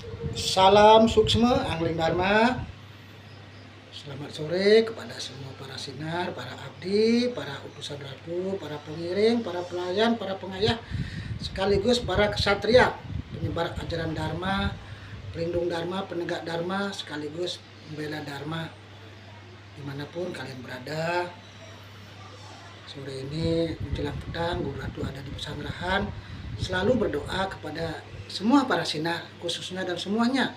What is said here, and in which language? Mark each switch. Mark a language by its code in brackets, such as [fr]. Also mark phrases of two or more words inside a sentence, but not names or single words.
[id] Salam suksma Angling Dharma. Selamat sore kepada semua para sinar, para abdi, para utusan ratu, para pengiring, para pelayan, para pengayah, sekaligus para ksatria, penyebar ajaran Dharma, pelindung Dharma, penegak Dharma, sekaligus pembela Dharma. Dimanapun kalian berada, sore ini menjelang petang, Guru Ratu ada di pesanggrahan, selalu berdoa kepada semua para sinar, khususnya dan semuanya.